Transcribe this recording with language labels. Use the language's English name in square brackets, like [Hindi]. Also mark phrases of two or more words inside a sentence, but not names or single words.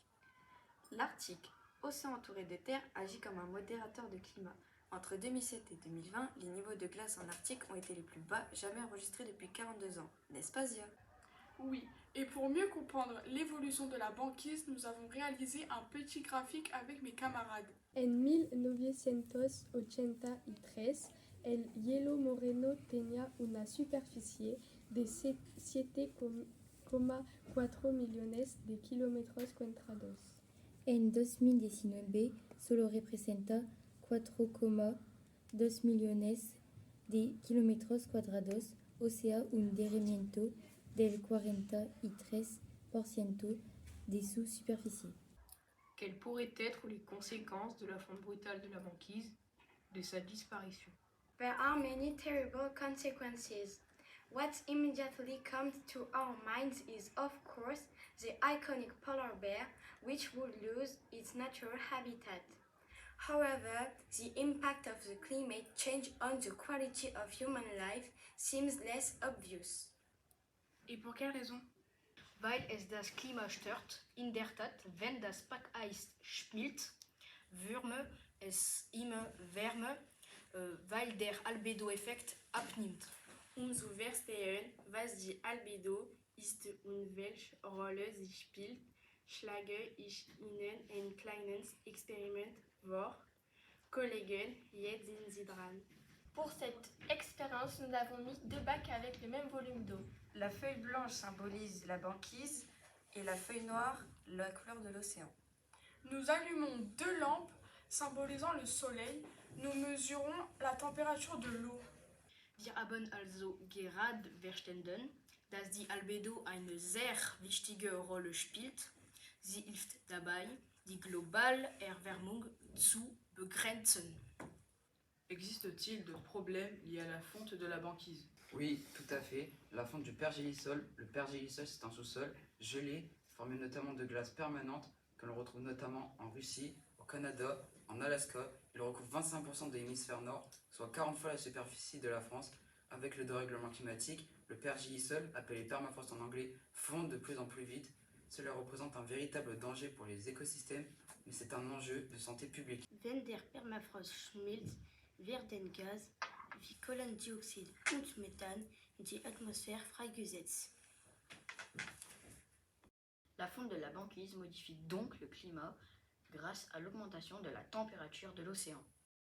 [French] L'Arctique, océan entouré de terre, agit comme un modérateur de climat. Entre 2007 et 2020, les niveaux de glace en Arctique ont été les plus bas jamais enregistrés depuis 42 ans. N'est-ce pas, Zia? Oui, et pour mieux comprendre l'évolution de la banquise, nous avons réalisé un petit graphique avec mes camarades. [Spanish] En 1983, el hielo moreno tenía una superficie de 7,4 millones de kilómetros cuadrados. En 2019 solo representa 4,2 millones de kilómetros cuadrados, o sea, un derretimiento del 43% de su superficie. [French] Quelles pourraient être les conséquences de la fonte brutale de la banquise, de sa disparition? [English] There are many terrible consequences. What immediately comes to our minds is, of course, the iconic polar bear, which would lose its natural habitat. However, the impact of the climate change on the quality of human life seems less obvious. [French] Et pour quelle raison? [German] Weil es das Klima stört, in der Tat, wenn das Packeis schmilzt, würde es immer wärmer, weil der Albedo-Effekt abnimmt. Umso verstehen, was die Albedo ist und welche Rolle sie spielt, schlage ich Ihnen ein kleines Experiment vor. Kollegen, jetzt sind Sie dran. [French] Pour cette expérience, nous avons mis 2 bacs avec le même volume d'eau. La feuille blanche symbolise la banquise et la feuille noire la couleur de l'océan. Nous allumons 2 lampes symbolisant le soleil. Nous mesurons la température de l'eau. [German] Wir haben also gerade verstanden, dass die Albedo eine sehr wichtige Rolle spielt. Sie hilft dabei, die globale Erwärmung zu begrenzen. [French] Existe-t-il de problèmes liés à la fonte de la banquise? Oui, tout à fait. La fonte du pergélisol. Le pergélisol, c'est un sous-sol gelé, formé notamment de glace permanente, que l'on retrouve notamment en Russie, au Canada, en Alaska. Il recouvre 25% de l'hémisphère nord, soit 40 fois la superficie de la France. Avec le dérèglement climatique, le pergélisol, appelé permafrost en anglais, fond de plus en plus vite. Cela représente un véritable danger pour les écosystèmes, mais c'est un enjeu de santé publique. [German] Wenn der Permafrost schmilzt, werden Gase wie Kohlendioxid und Methan in die Atmosphäre freigesetzt. [French] La fonte de la banquise modifie donc le climat grâce à l'augmentation de la température de l'océan.